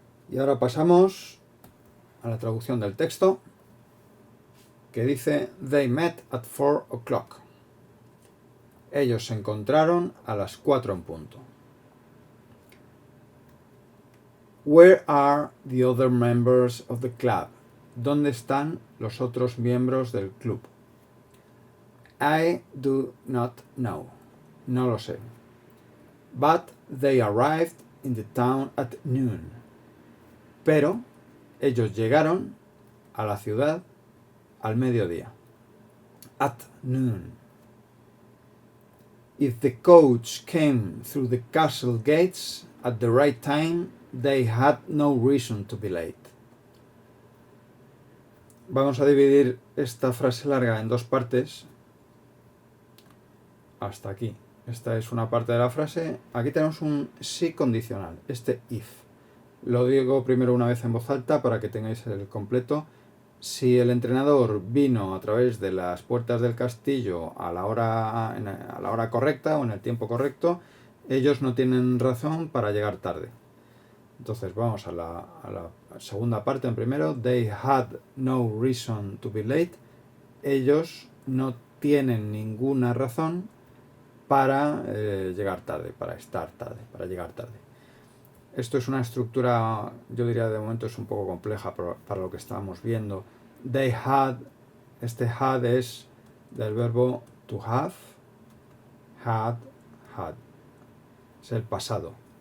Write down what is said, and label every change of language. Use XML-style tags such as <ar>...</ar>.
<es>Y ahora pasamos a la traducción del texto, que dice</es> <en>They met at 4 o'clock.</en> <es>Ellos se encontraron a las 4 en punto.</es> <en>Where are the other members of the club?</en> <es>¿Dónde están los otros miembros del club?</es> <en>I do not know.</en> <es>No lo sé.</es> <en>But they arrived in the town at noon.</en> <es>Pero ellos llegaron a la ciudad al mediodía.</es> <en>At noon. If the coach came through the castle gates at the right time, they had no reason to be late.</en> <es>Vamos a dividir esta frase larga en dos partes. Hasta aquí. Esta es una parte de la frase. Aquí tenemos un sí condicional, este if. Lo digo primero una vez en voz alta para que tengáis el completo. Si el entrenador vino a través de las puertas del castillo a la hora correcta o en el tiempo correcto, ellos no tienen razón para llegar tarde. Entonces vamos a la segunda parte en primero.</es> <en>They had no reason to be late.</en> <es>Ellos no tienen ninguna razón para llegar tarde, para estar tarde, para llegar tarde. Esto es una estructura, yo diría de momento es un poco compleja para lo que estamos viendo.</es> <en>They had,</en> <es>este had es del verbo to have, had. Es el pasado.</es>